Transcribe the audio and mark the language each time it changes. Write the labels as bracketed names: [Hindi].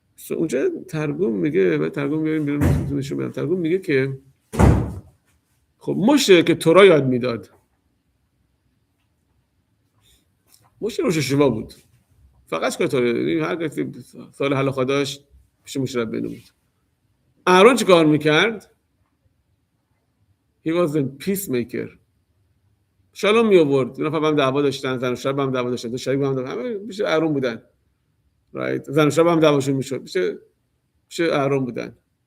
[Persian] اونجا ترجمه میگه، بعد ترجمه میاریم بیرون نشون بدم، ترجمه میگه که خب موشه که تورا یاد میداد، موشه روش شوا بود، فقط که تورا هر کسی سال حلاخا داشت پیش موشه رب بود. اهرون چی کار میکرد؟ [English] He was a peacemaker. [Persian] شالوم می آورد. اینا با هم دعوا داشتن، زن و شوهر با هم دعوا داشتن، دو شریک با هم دعوا، همه پیش اهرون بودن. رایت. زن و شوهر با هم دعواشون میشد. پیش اهرون بودن.